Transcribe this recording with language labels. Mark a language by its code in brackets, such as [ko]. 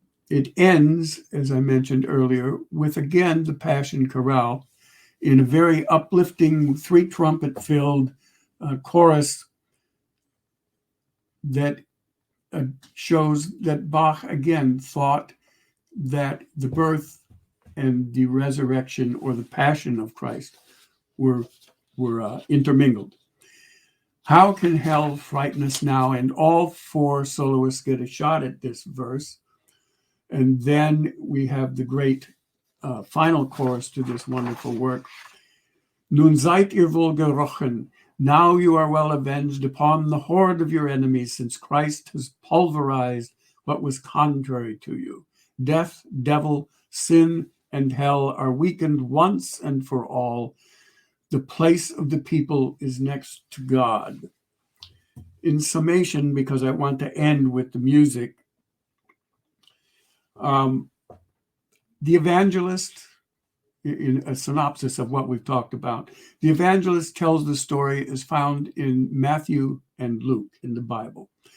[en] It ends, as I mentioned earlier, with, again, the Passion Chorale in a very uplifting, 3-trumpet-filled chorus that shows that Bach, again, thought that the birth and the resurrection or the passion of Christ were intermingled. How can hell frighten us now? And all 4 soloists get a shot at this verse. And then we have the great final chorus to this wonderful work. [de] Nun seid ihr wohl gerochen. [en] Now you are well avenged upon the horde of your enemies, since Christ has pulverized what was contrary to you. Death, devil, sin, and hell are weakened once and for all. The place of the people is next to God. In summation, because I want to end with the music, the evangelist, in a synopsis of what we've talked about, the evangelist tells the story as found in Matthew and Luke in the Bible.